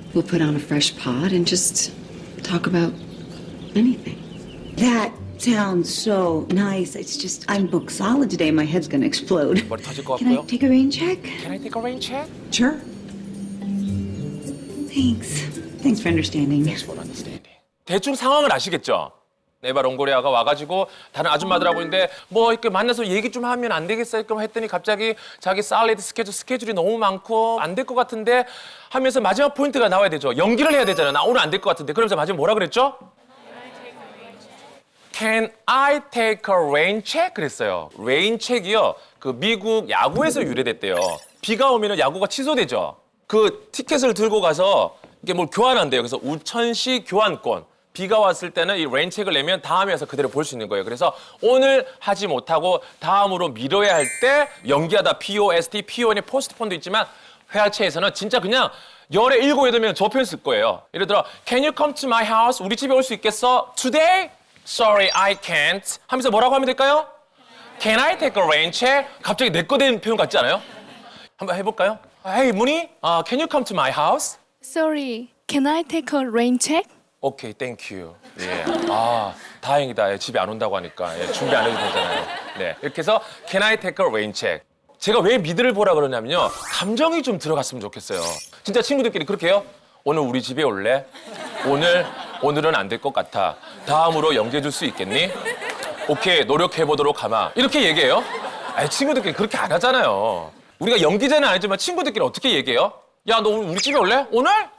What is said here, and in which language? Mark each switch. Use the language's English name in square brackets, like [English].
[English] We'll put on a fresh pot and just talk about anything. That sounds so nice. It's just, I'm booked solid today. My head's gonna explode. [Korean] 머리 터질 것 [English] Can I [Korean] 같고요. [English] take a rain check? Can I take a rain check? Sure. Thanks. Thanks for understanding. Thanks for understanding. [Korean] 대충 상황을 아시겠죠? 에바 롱고리아가 와가지고 다른 아줌마들하고 있는데 뭐 이렇게 만나서 얘기 좀 하면 안 되겠어요? 했더니 갑자기 자기 살리드 스케줄이 너무 많고 안 될 것 같은데 하면서 마지막 포인트가 나와야 되죠. 연기를 해야 되잖아요. 나 오늘 안 될 것 같은데. 그러면서 마지막 뭐라 그랬죠? [English] Can I take a rain check? [Korean] 그랬어요. rain check이요. 그 미국 야구에서 유래됐대요. 비가 오면 야구가 취소되죠. 그 티켓을 들고 가서 이게 뭘 교환한대요. 그래서 우천시 교환권. 비가 왔을 때는 이 레인책을 내면 다음에 와서 그대로 볼 수 있는 거예요. 그래서 오늘 하지 못하고 다음으로 미뤄야 할 때 연기하다 POST, PON이 포스트폰도 있지만 회화체에서는 진짜 그냥 열에 7, 8명 저 표현 쓸 거예요. [English] 예를 들어 Can you come to my house? [Korean] 우리 집에 올 수 있겠어? [English] Today? Sorry, I can't. [Korean] 하면서 뭐라고 하면 될까요? [English] Can I take a rain check? [Korean] 갑자기 내 거 된 표현 같지 않아요? 한번 해볼까요? [English] Hey, 문희, can you come to my house? Sorry, can I take a rain check? [Korean] 오케이, 땡큐. 예. 다행이다. 예, 집에 안 온다고 하니까. 예, 준비 안 해도 되잖아요. 네. 이렇게 해서 [English] Can I take a rain check? [Korean] 제가 왜 미드를 보라 그러냐면요. 감정이 좀 들어갔으면 좋겠어요. 진짜 친구들끼리 그렇게 해요? 오늘 우리 집에 올래? 오늘은 안 될 것 같아. 다음으로 연기해 줄 수 있겠니? 오케이, 노력해 보도록 하마. 이렇게 얘기해요? 아니, 친구들끼리 그렇게 안 하잖아요. 우리가 연기자는 아니지만 친구들끼리 어떻게 얘기해요? 야, 너 오늘 우리 집에 올래? 오늘?